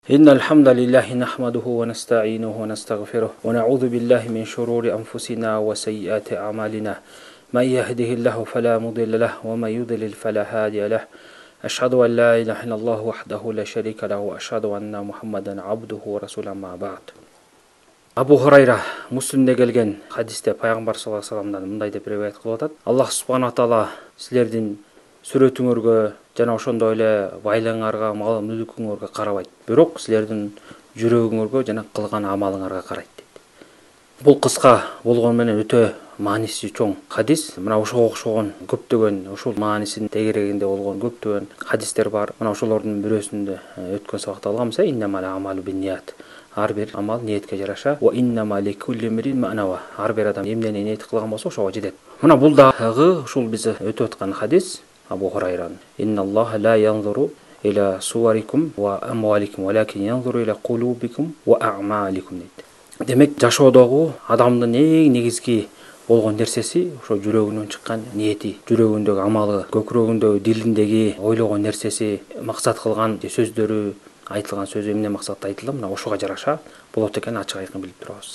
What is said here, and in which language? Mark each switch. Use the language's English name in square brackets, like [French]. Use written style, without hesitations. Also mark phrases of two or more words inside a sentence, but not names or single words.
[Arabic] إن الحمد لله نحمده ونستعينه ونستغفره ونعوذ بالله من شرور أنفسنا وسيئات أعمالنا من يهده الله فلا مضل له ومن يضلل فلا هادي له أشهد أن لا إله إلا الله وحده لا شريك له وأشهد أن محمدا عبده ورسوله ما بعد. [Kyrgyz] Абу Хурайра Муслимде келген хадисте пайгамбар [Arabic] صلى الله عليه وسلم [Kyrgyz] мындай деп риwayat кылып атат. [Arabic] الله سبحانه وتعالى [Kyrgyz] силердин сүрөтүңөргө жана ошондой эле байлыгыңарга, мал мүлкүңөргө карабайт. Бирок силердин жүрөгүңөргө жана кылган амалыңарга карайт дейт. Бул кыска болгону менен өтө мааниси чоң хадис. Мына ошого окшогон көптөгөн ушул маанисинин тегерегинде болгон көптөгөн хадистер бар. Мына ошолордун бирөөсүндө өткөн сабакта алганбыз. [Arabic] إنما الأعمال بالنيات. [Kyrgyz] Ар бир амал ниетке жараша. [Arabic] وإنما لكل امرئ ما نوى. [Kyrgyz] Ар бир адам эмнени ниет кылган болсо ошого жетет. Мына бул дагы ушул биз өтүп аткан хадис. [Arabic] Абу Хурайран. إن الله لا ينظر إلى صوركم وأموالكم ولكن ينظر إلى قلوبكم وأعمالكم дейт. [Kyrgyz] Демек жашоодогу адамдын эң негизги болгон нерсеси ошо жүрөгүнөн чыккан ниети, жүрөгүндөгү амалы, көкүрөгүндөгү, дилиндеги ойлогон нерсеси, максат кылган сөздөрү, айтылган сөзү эмне максатта айтылды, мына ошого жараша болот экенин ачык айкын билип турабыз.